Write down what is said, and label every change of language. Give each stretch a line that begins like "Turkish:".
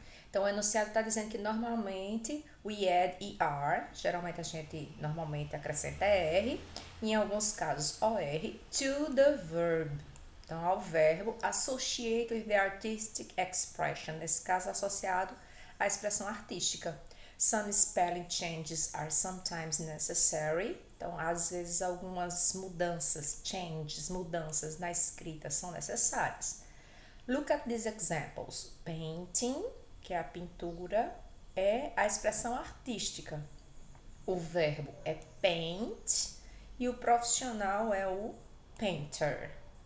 Portuguese: Então, o enunciado está dizendo que normalmente we add ER, geralmente a gente normalmente acrescenta ER, em alguns casos OR, to the verb. Então, ao verbo associate with the artistic expression, nesse caso associado à expressão artística.
English: Some spelling changes are sometimes necessary.
Portuguese: Então, às vezes algumas mudanças na escrita são necessárias. Look at these examples. Painting, que é a pintura, é a expressão artística. O verbo é paint e o profissional é o painter.